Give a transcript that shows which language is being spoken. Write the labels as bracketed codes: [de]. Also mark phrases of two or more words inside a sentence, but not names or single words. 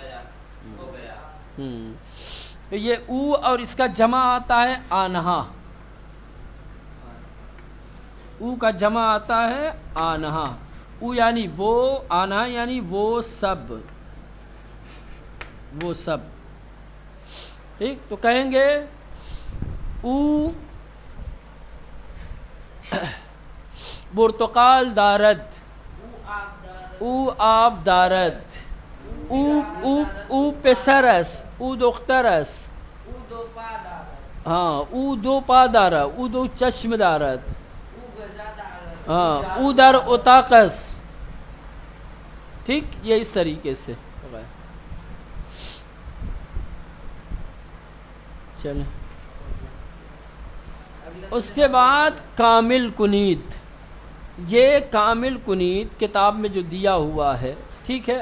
[ur] تو یہ او اور اس کا جمع آتا ہے آنہا. او کا جمع آتا ہے آنہا. او یعنی وہ، آنہا یعنی وہ سب، وہ سب. ٹھیک. تو کہیں گے [fa] او برتقال دارد، او آب دارد. او پسر است، او دختر است. ہاں، او دو پا دارد، او دو چشم دارد. ہاں، او در اتاق است. [ur] ٹھیک. یہ اس طریقے سے چلیں. اس کے بعد کامل کنیت. یہ کامل کنیت کتاب میں جو دیا ہوا ہے، ٹھیک ہے.